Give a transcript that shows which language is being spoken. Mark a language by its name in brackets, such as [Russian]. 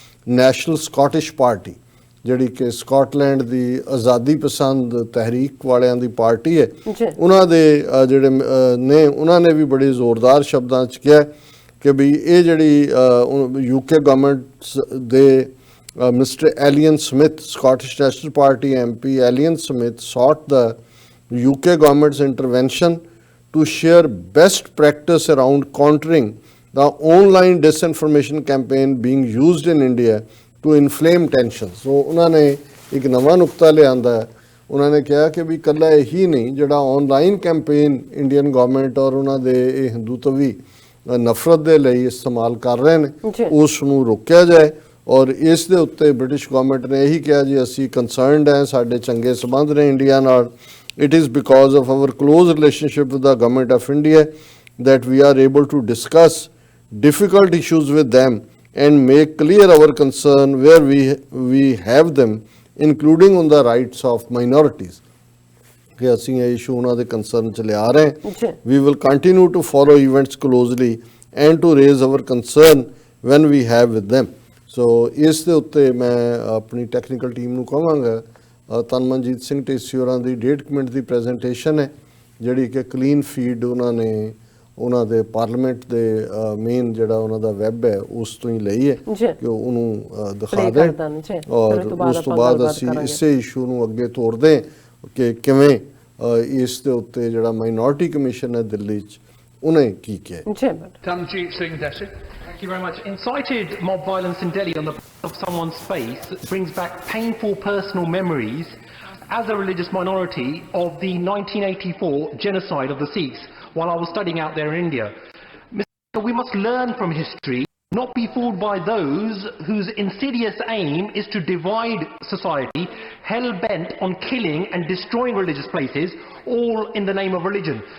[Punjabi] National Scottish party ਜਿਹੜੀ ਕਿ Scotland ਦੀ ਆਜ਼ਾਦੀ ਪਸੰਦ ਤਹਿਰੀਕ ਵਾਲਿਆਂ ਦੀ ਪਾਰਟੀ ਹੈ, ਉਹਨਾਂ ਦੇ ਜਿਹੜੇ ਨੇ ਉਹਨਾਂ ਨੇ ਵੀ ਬੜੇ ਜ਼ੋਰਦਾਰ ਸ਼ਬਦਾਂ 'ਚ ਕਿਹਾ ਕਿ ਵੀ ਇਹ ਜਿਹੜੀ UK ਗਵਰਨਮੈਂਟ ਦੇ Mr. [English] Alan Smith, Scottish National Party MP Alan Smith sought the UK government's intervention to share best practice around countering the online disinformation campaign being used in India to inflame tensions. [Punjabi] So ਉਹਨਾਂ ਨੇ ਇੱਕ ਨਵਾਂ ਨੁਕਤਾ ਲਿਆਂਦਾ ਹੈ। ਉਹਨਾਂ ਨੇ ਕਿਹਾ ਕਿ ਵੀ ਇਕੱਲਾ ਇਹੀ ਨਹੀਂ ਜਿਹੜਾ ਆਨਲਾਈਨ ਕੈਂਪੇਨ ਇੰਡੀਅਨ ਗਵਰਨਮੈਂਟ ਔਰ ਉਹਨਾਂ ਦੇ ਇਹ ਹਿੰਦੂਤਵੀ ਨਫ਼ਰਤ ਦੇ ਲਈ ਇਸਤੇਮਾਲ ਕਰ ਰਹੇ ਨੇ ਉਸ ਨੂੰ ਰੋਕਿਆ ਜਾਏ। ਔਰ ਇਸ ਦੇ ਉੱਤੇ ਬ੍ਰਿਟਿਸ਼ ਗਵਰਨਮੈਂਟ ਨੇ ਇਹੀ ਕਿਹਾ ਜੀ ਅਸੀਂ ਕੰਸਰਨਡ ਹੈ, ਸਾਡੇ ਚੰਗੇ ਸੰਬੰਧ ਨੇ ਇੰਡੀਆ ਨਾਲ। [English] It is because of our close relationship with the government of India that we are able to discuss difficult issues with them and make clear our concern where we have them, including on the rights of minorities. [Punjabi] कि ਅਸੀਂ ਇਹ issue ਉਹਨਾਂ ਦੇ concern ਚ ਲਿਆ ਰਹੇ ਹਾਂ। [English] We will continue to follow events closely and to raise our concern when we have with them. [Punjabi] So ਇਸ ਦੇ ਉੱਤੇ ਮੈਂ ਆਪਣੀ ਟੈਕਨੀਕਲ ਟੀਮ ਨੂੰ ਕਹਾਂਗਾ ਤਨਮਨਜੀਤ ਸਿੰਘ ਢੇਸੀ ਹੋਰਾਂ ਦੀ 1.5 ਮਿੰਟ ਦੀ ਪ੍ਰੈਜੈਂਟੇਸ਼ਨ ਹੈ ਜਿਹੜੀ ਕਿ ਕਲੀਨ ਫੀਡ ਉਹਨਾਂ ਨੇ ਉਹਨਾਂ ਦੇ ਪਾਰਲੀਮੈਂਟ ਦੇ ਮੇਨ ਜਿਹੜਾ ਉਹਨਾਂ ਦਾ ਵੈਬ ਹੈ ਉਸ ਤੋਂ ਹੀ ਲਈ ਹੈ ਕਿ ਉਹਨੂੰ ਦਿਖਾ ਦੇਣ ਔਰ ਉਸ ਤੋਂ ਬਾਅਦ ਅਸੀਂ ਇਸੇ ਇਸ਼ੂ ਨੂੰ ਅੱਗੇ ਤੋਰਦੇ ਕਿ ਕਿਵੇਂ ਇਸ ਦੇ ਉੱਤੇ ਜਿਹੜਾ ਮਾਈਨੋਰਿਟੀ ਕਮਿਸ਼ਨ ਹੈ ਦਿੱਲੀ 'ਚ ਉਹਨੇ ਕੀ ਕਿਹਾ। [English] Tanmjeet Singh Deshik. Thank you very much. Incited mob violence in Delhi on the back of someone's face brings back painful personal memories as a religious minority of the 1984 genocide of the Sikhs while I was studying out there in India. We must learn from history, not be fooled by those whose insidious aim is to divide society, hell-bent on killing and destroying religious places, all in the name of religion.